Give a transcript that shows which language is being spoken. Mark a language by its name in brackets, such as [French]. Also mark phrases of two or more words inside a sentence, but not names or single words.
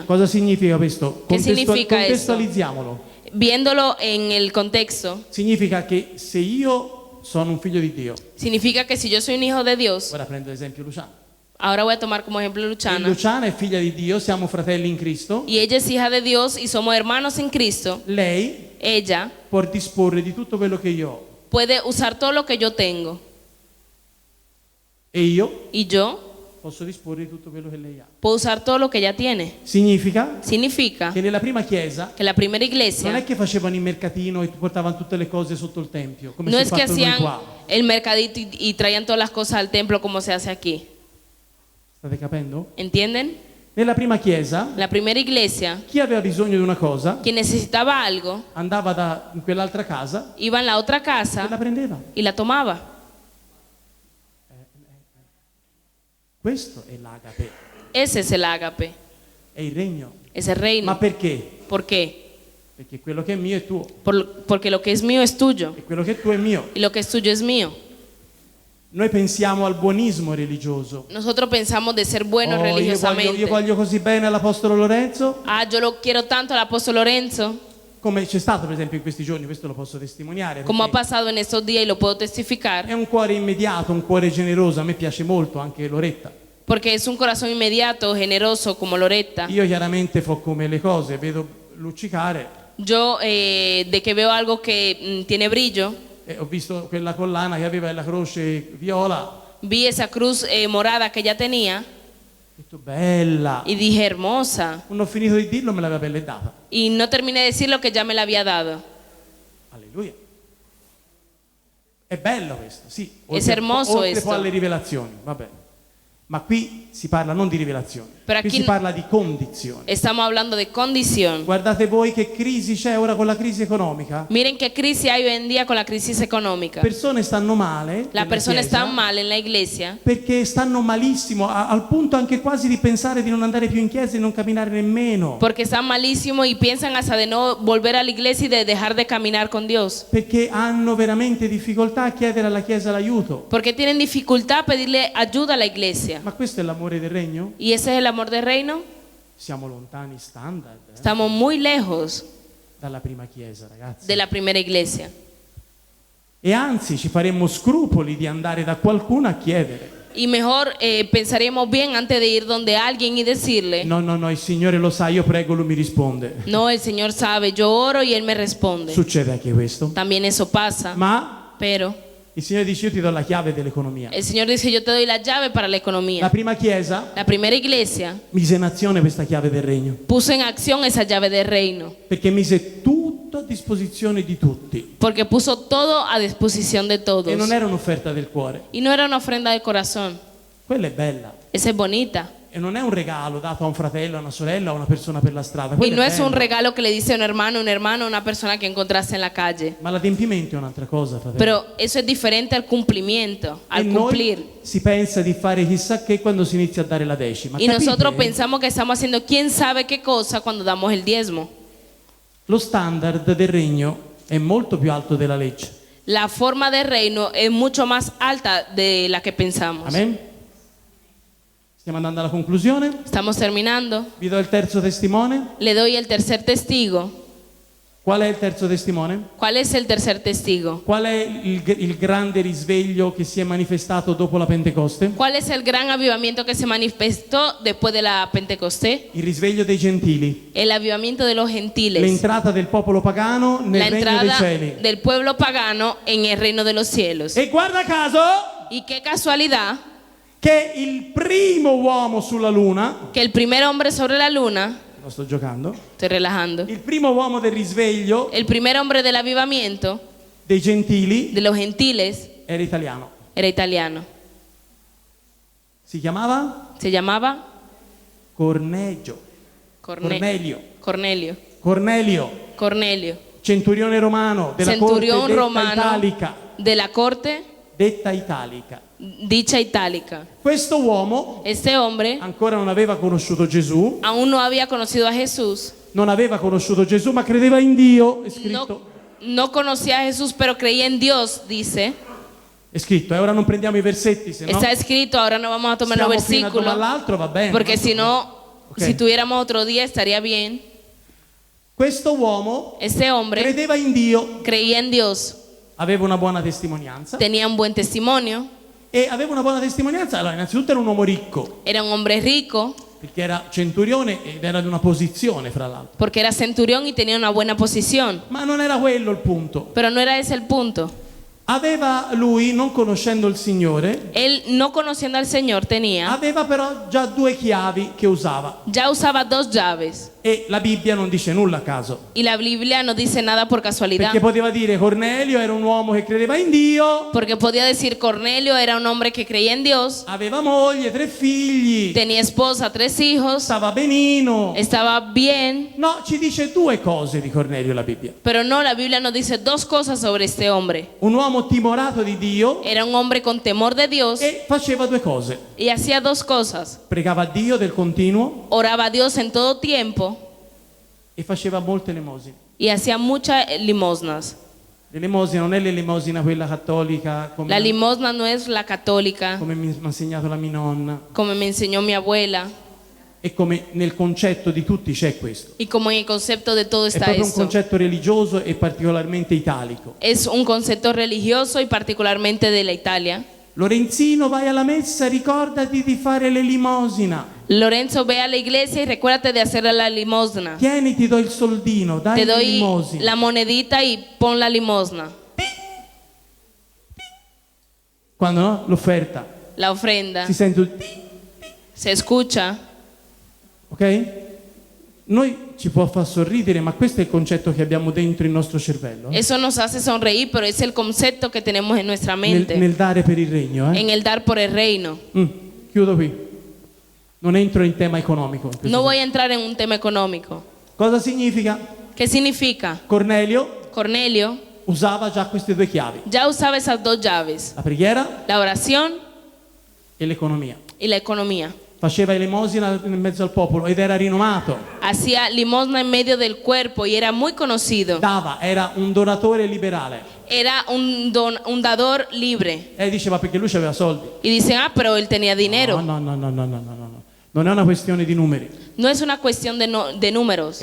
[Italian] Cosa significa questo? Che significa Contestualizziamolo. [Spanish] Viéndolo en el contexto, [Italian] Significa che se io sono un figlio di Dio, [Spanish] significa que si yo soy un hijo de Dios, [Italian] ora prendo l'esempio Luciana. [Spanish] ahora voy a tomar como ejemplo a Luciana, [Italian] Luciana è figlia di Dio, siamo fratelli in Cristo. [Spanish] y ella es hija de Dios y somos hermanos en Cristo. [Italian] Lei [Spanish] Ella [Italian] può disporre di tutto quello che io ho [Spanish] puede usar todo lo que yo tengo [Italian] e io [Spanish] y yo [Italian] posso disporre di tutto quello che lei ha. [Spanish] puedo usar todo lo que ella tiene. [Italian] Significa [Spanish] Significa [Italian] che nella prima chiesa [Spanish] que la primera [Italian] non è [Spanish] iglesia [Italian] che facevano il mercatino e portavano tutte le cose sotto il tempio, come [Spanish] no si es [Italian] è [Spanish] que [Italian] fatto noi [Spanish] hacían [Italian] qua. [Spanish] el mercadito y traían todas las cosas al templo como se hace aquí. [Italian] State capendo? [Spanish] ¿Entienden? [Italian] Nella prima chiesa [Spanish] La primera iglesia, [Italian] chi aveva bisogno di una cosa [Spanish] quien necesitaba algo, [Italian] andava in quell'altra casa [Spanish] iba en la otra [Italian] e la [Spanish] casa [Italian] prendeva. [Spanish] y la tomaba. [Italian] Questo è l'agape, [Spanish] Ese es el ágape, [Italian] è il regno. [Spanish] es el [Italian] Ma [Spanish] reino. [Italian] perché? [Spanish] ¿Por qué? [Italian] Perché quello che è mio è tuo [Spanish] Porque lo que es mío es tuyo [Italian] e quello che è tuo è mio. [Spanish] y lo que es tuyo es mío. [Italian] Noi pensiamo al buonismo religioso. [Spanish] Nosotros pensamos de ser buenos [Italian] Oh, [Spanish] religiosamente. [Italian] io voglio così bene all'Apostolo Lorenzo, [Spanish] Ah, yo lo quiero tanto al apóstol Lorenzo, [Italian] come c'è stato per esempio in questi giorni, questo lo posso testimoniare, [Spanish] como ha [Italian] perché [Spanish] pasado en estos días y lo puedo testificar, [Italian] è un cuore immediato, un cuore generoso, a me piace molto anche Loretta. [Spanish] porque es un corazón inmediato, generoso como Loretta. [Italian] Io chiaramente fo come le cose, vedo luccicare, [Spanish] Yo, de que veo algo que tiene brillo, [Italian] ho visto quella collana che aveva la croce viola, [Spanish] vi esa cruz morada que ella tenía [Italian] ho detto bella, [Spanish] y dije hermosa. [Italian] non ho finito di dirlo, me l'aveva bellettata. [Spanish] Y no terminé de decir lo que ya me la había dado. [Italian] Alleluia. È bello questo, sì. [Spanish] hermoso [Italian] oltre questo. poi alle rivelazioni, va bene. Ma qui si parla non di rivelazioni, Però qui qui si parla di condizioni. [Spanish] Estamos hablando de condición. [Italian] Guardate voi che crisi c'è ora con la crisi economica. [Spanish] Miren qué crisis hay hoy en día con la crisis económica. [Italian] Persone stanno male, [Spanish] Las [Italian] nella [Spanish] personas [Italian] chiesa, [Spanish] están mal en la iglesia [Italian] perché stanno malissimo, al punto anche quasi di pensare di non andare più in chiesa e non camminare nemmeno. [Spanish] porque están malísimos y piensan hasta de no volver a la iglesia y de dejar de caminar con Dios. [Italian] Perché hanno veramente difficoltà a chiedere alla chiesa l'aiuto. [Spanish] Porque tienen dificultad a pedirle ayuda a la iglesia. [Italian] Ma questo è l'amore del regno? [Spanish] Y ese es el amor amor del reino? [Italian] Siamo lontani standard [Spanish] Estamos muy lejos [Italian] dalla prima chiesa, ragazzi. [Spanish] de la primera iglesia. [Italian] E anzi ci faremmo scrupoli di andare da qualcuno a chiedere. [Spanish] Y mejor pensaríamos bien antes de ir donde alguien y decirle, [Italian] No, il Signore lo sa, io prego, Lui mi risponde. [Spanish] no, el Señor sabe, yo oro y Él me responde. [Italian] Succede anche questo. [Spanish] También eso pasa, [Italian] Ma [Spanish] pero [Italian] il Signore dice io ti do la chiave dell'economia. [Spanish] el Señor dice, yo te doy la llave para la La economía. [Italian] prima chiesa [Spanish] La primera iglesia [Italian] mise in azione questa chiave del regno, [Spanish] puso en acción esa llave del reino, [Italian] perché mise tutto a disposizione di tutti. [Spanish] porque puso todo a disposición de todos. [Italian] E non era un'offerta del cuore. [Spanish] Y no era una ofrenda del corazón, [Italian] Quella è bella. [Spanish] esa es bonita. [Italian] E non è un regalo dato a un fratello, a una sorella, a una persona per la strada. [Spanish] Y [Italian] Quello [Spanish] no [Italian] è [Spanish] es un [Italian] bello. [Spanish] regalo que le dice un hermano, una persona que encontraste en la calle. [Italian] Ma l'adempimento è un'altra cosa, fratello. [Spanish] Pero eso es diferente al cumplimiento, [Italian] E [Spanish] al [Italian] noi [Spanish] cumplir. [Italian] si pensa di fare chissà che quando si inizia a dare la decima. [Spanish] Y [Italian] Capite? [Spanish] nosotros pensamos que estamos haciendo quién sabe qué cosa cuando damos el diezmo. [Italian] Lo standard del regno è molto più alto della legge. [Spanish] La forma del reino es mucho más alta de la que pensamos. [Italian] Amen? Stiamo andando alla conclusione. [Spanish] Estamos terminando. [Italian] Vi do il terzo testimone. [Spanish] Le doy el tercer testigo. [Italian] Qual è il terzo testimone? [Spanish] ¿Cuál es el tercer testigo? [Italian] Qual è il grande risveglio che si è manifestato dopo la Pentecoste? [Spanish] ¿Cuál es el gran avivamiento que se manifestó después de la Pentecostés? [Italian] Il risveglio dei gentili. [Spanish] El avivamiento de los gentiles. [Italian] L'entrata del popolo pagano nel [Spanish] La [Italian] regno dei [Spanish] entrada [Italian] cieli. [Spanish] del pueblo pagano en el reino de los cielos. [Italian] E guarda caso [Spanish] Y qué casualidad [Italian] che il primo uomo sulla luna, [Spanish] que el primer hombre sobre la luna, [Italian] lo sto giocando, [Spanish] estoy relajando, [Italian] il primo uomo del risveglio [Spanish] el primer hombre del avivamiento [Italian] dei gentili [Spanish] de los gentiles [Italian] era italiano. [Spanish] era italiano. [Italian] Si chiamava [Spanish] Se llamaba [Italian] Cornelio. [Spanish] Cornelio, [Italian] Centurione romano della [Spanish] centurión [Italian] corte detta [Spanish] romano [Italian] italica. [Spanish] de la corte [Italian] Detta italica. [Spanish] dicha itálica. [Italian] Questo uomo [Spanish] Este hombre [Italian] ancora non aveva conosciuto Gesù, [Spanish] aún no había conocido a Jesús, [Italian] non aveva conosciuto Gesù, ma credeva in Dio. È scritto. [Spanish] no conocía a Jesús, pero creía en Dios, dice. [Italian] È scritto, e ora non prendiamo i versetti, se no [Spanish] Está escrito, ahora no vamos a tomar los [Italian] stiamo fino a [Spanish] versículos, [Italian] all'altro, va bene. [Spanish] porque si no, [Italian] Ok. [Spanish] si tuviéramos otro día estaría bien. [Italian] Questo uomo [Spanish] Este hombre [Italian] credeva in Dio, [Spanish] creía en Dios, [Italian] aveva una buona testimonianza. [Spanish] tenía un buen testimonio, [Italian] E aveva una buona testimonianza, allora innanzitutto era un uomo ricco, [Spanish] era un hombre rico, [Italian] perché era centurione ed era di una posizione, fra l'altro. [Spanish] porque era centurión y tenía una buena posición. [Italian] Ma non era quello il punto. [Spanish] Pero no era ese el punto. [Italian] Aveva lui, non conoscendo il Signore, [Spanish] Él, no conociendo al Señor, tenía, [Italian] aveva però già due chiavi che usava. [Spanish] ya usaba dos llaves. [Italian] E la Bibbia non dice nulla a caso. [Spanish] Y la Biblia no dice nada por casualidad. [Italian] Perché poteva dire Cornelio era un uomo che credeva in Dio, [Spanish] Porque podía decir Cornelio era un hombre que creía en Dios, [Italian] aveva moglie, 3 figli, [Spanish] tenía esposa, 3 hijos, [Italian] stava benino. [Spanish] estaba bien. [Italian] No, ci dice due cose di Cornelio la Bibbia. [Spanish] Pero no, la Biblia nos dice dos cosas sobre este hombre. [Italian] Un uomo timorato di Dio [Spanish] Era un hombre con temor de Dios [Italian] e faceva due cose. [Spanish] y hacía dos cosas. [Italian] Pregava a Dio del continuo [Spanish] Oraba a Dios en todo tiempo [Italian] e faceva molte elemosine. [Spanish] y hacía muchas limosnas. [Italian] L'elemosina non è l'elemosina quella cattolica come, [Spanish] La limosna no es la católica, [Italian] come mi ha insegnato la mia nonna, [Spanish] como me enseñó mi abuela, [Italian] e come nel concetto di tutti c'è questo. [Spanish] y como en el concepto de todo [Italian] È [Spanish] está [Italian] proprio un [Spanish] esto. [Italian] concetto religioso e particolarmente italico. [Spanish] Es un concepto religioso y particularmente de la Italia. [Italian] Lorenzino, vai alla messa, ricordati di fare l'elemosina. [Spanish] Lorenzo, ve a la iglesia y recuérdate de hacer la limosna. [Italian] Tieni, ti do il soldino, dai [Spanish] Te doy [Italian] l'elemosina. [Spanish] la monedita y pon la limosna, [Italian] Quando no? L'offerta. [Spanish] la ofrenda. [Italian] Si sente un [Spanish] Se escucha. [Italian] ok? Noi ci può far sorridere, ma questo è il concetto che abbiamo dentro il nostro cervello. [Spanish] Eso nos hace sonreír, pero es el concepto que tenemos en nuestra mente, [Italian] Nel dare per il regno. [Spanish] en el dar por el reino. [Italian] Chiudo qui. Non entro in tema economico. in questo [Spanish] No voy a [Italian] senso. [Spanish] entrar en un tema económico. [Italian] Cosa significa? [Spanish] ¿Qué significa? [Italian] Cornelio [Spanish] Cornelio [Italian] usava già queste due chiavi. [Spanish] ya usaba esas dos llaves, [Italian] La preghiera [Spanish] la oración [Italian] e l'economia. [Spanish] y la economía. [Italian] Faceva elemosina in mezzo al popolo ed era rinomato. [Spanish] Hacía limosna en medio del cuerpo y era muy conocido. [Italian] Dava, era un donatore liberale. [Spanish] Era un dador libre. [Italian] E diceva perché lui aveva soldi. [Spanish] Y dicen, ah, pero él tenía dinero. [Italian] No. Non è una questione di numeri, [Spanish] No es una cuestión de números,